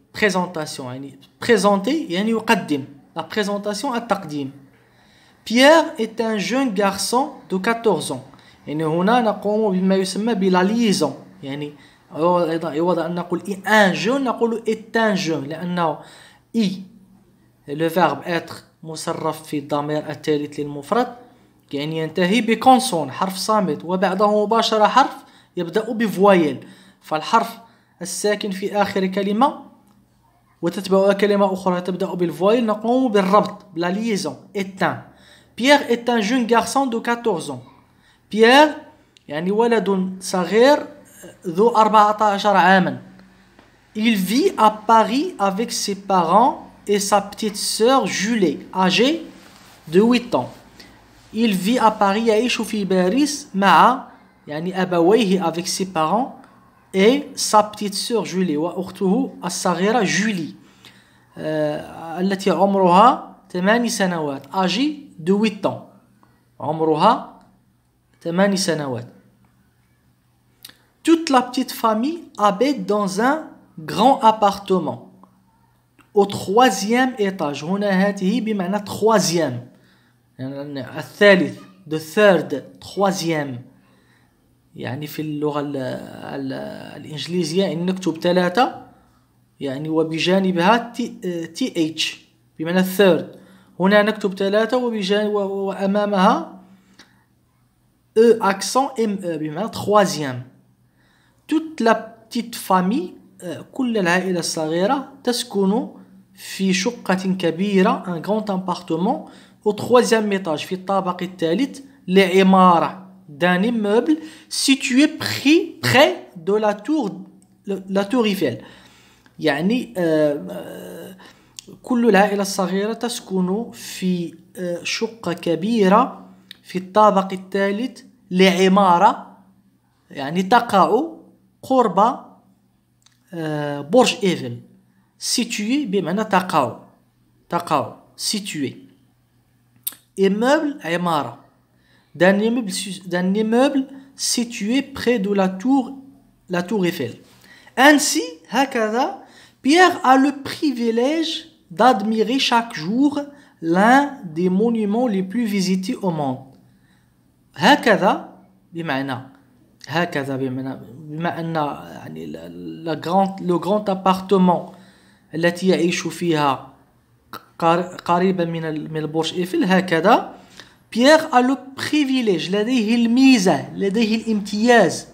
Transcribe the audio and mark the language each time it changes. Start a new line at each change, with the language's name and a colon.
Arabic: présentation يعني présenter يعني يقدم.
French: la présentation التقديم. Pierre est un jeune garçon de 14 ans.
Arabic: يعني هنا نقوم بما يسمى بلا liaison، يعني يوضع أن نقول un jeune نقول
French: est un jeune،
Arabic: لأنه
French: le verbe être
Arabic: مصرف في الضمير الثالث للمفرد، يعني ينتهي بكونسون، حرف صامت، وبعده مباشرة حرف يبدأ بفويل. فالحرف الساكن في آخر كلمة وتتبعها كلمة أخرى تبدأ بالفويل نقوم بالربط بلا liaison.
French: est un. Pierre est un jeune garçon de 14 ans.
Arabic: Pierre يعني ولد صغير ذو 14 عاما.
French: Il vit à Paris avec ses parents et sa petite sœur Julie, âgée de 8 ans. Il vit à Paris،
Arabic: يعيش في باريس مع يعني أبويه
French: avec ses parents et sa petite sœur Julie،
Arabic: وأخته الصغيرة جولي التي عمرها 8 سنوات.
French: âgée de 8 ans، عمرها 8 سنوات. Toute la petite famille habite dans un grand appartement au 3e étage.
Arabic: هنا هذه بمعنى troisième، يعني الثالث،
English: the third،
Arabic: troisième. يعني في اللغة الإنجليزية إن نكتب 3 يعني وبجانبها th بمعنى third. هنا نكتب 3 وأمامها accent بمعنى troisième.
French: toute la petite famille،
Arabic: كل العائلة الصغيرة تسكن في شقة كبيرة،
French: un grand appartement au 3e étage،
Arabic: في الطابق الثالث لعمارة
French: d'un immeuble situé près de la tour Eiffel.
Arabic: يعني كل العائلة الصغيرة تسكن في شقة كبيرة في الطابق الثالث لعمارة يعني تقع قرب برج إيفل.
French: situé بمعنى تقع situé. immeuble عمارة d'un immeuble situé près de la tour Eiffel. Ainsi هكذا Pierre a le privilège d'admirer chaque jour l'un des monuments les plus visités au monde.
Arabic: هكذا بمعنى بما أن يعني le grand appartement التي يعيش فيها قريبا من البرج إيفل. هكذا
French: Pierre a le privilège،
Arabic: لديه الميزة، لديه الامتياز.